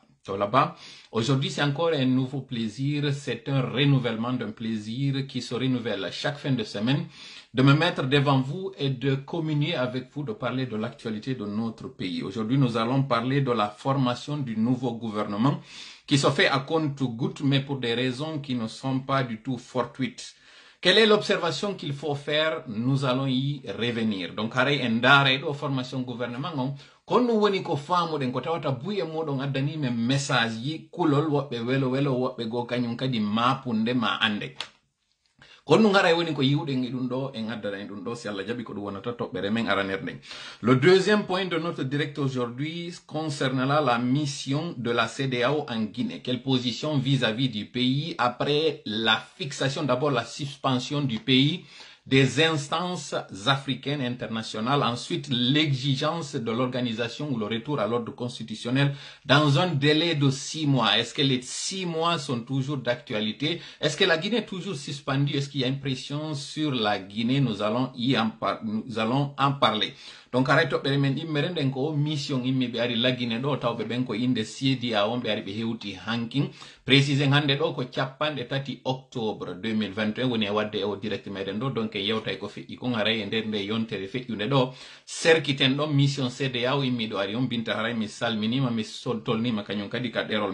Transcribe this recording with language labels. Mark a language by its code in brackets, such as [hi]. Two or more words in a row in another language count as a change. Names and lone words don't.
[fr] Aujourd'hui, c'est encore un nouveau plaisir, c'est un renouvellement d'un plaisir qui se renouvelle chaque fin de semaine, de me mettre devant vous et de communier avec vous, de parler de l'actualité de notre pays. Aujourd'hui, nous allons parler de la formation du nouveau gouvernement qui se fait à compte-gouttes, mais pour des raisons qui ne sont pas du tout fortuites. Quelle est l'observation qu'il faut faire? Nous allons y revenir. Donc, [ff] haray en dare do [fr] formation gouvernement [ff] on kono woni ko famuɗen ko tawata buye moɗon addanime message ji kulol woɓɓe welo woɓɓe go kañum kadi mapunde ma ande kono ngara woni ko yiwɗen e ɗum ɗo en addana ɗum ɗo si Allah jaɓi ko ɗum wonata toɓɓere men aranerɗen. [fr] Le deuxième point de notre direct aujourd'hui concernera la mission de la CEDEAO en Guinée. Quelle position vis-à-vis du pays après la fixation, d'abord la suspension du pays des instances africaines internationales, ensuite l'exigence de l'organisation ou le retour à l'ordre constitutionnel dans un délai de 6 mois. Est-ce que les 6 mois sont toujours d'actualité? Est-ce que la Guinée est toujours suspendue? Est-ce qu'il y a une pression sur la Guinée? Nous allons en parler. [ff] Donc arrête toɓɓere men immere nden ko mission immi ɓe ari laggine ɗo tawɓe ɓen ko inde CEDEAO on ɓe ari ɓe hewti hankin précisen hande ɗo ko 3 octobre 2021 woni e wadde o direct meɗen ɗo donc yewtay ko feƴƴi kon haray e nder nde yontere feƴƴude ɗo serkiten ɗon mission CEDEAO immi ɗo ari on Binta haray mi salminima mi tolnima kañum kadi ka ɗerol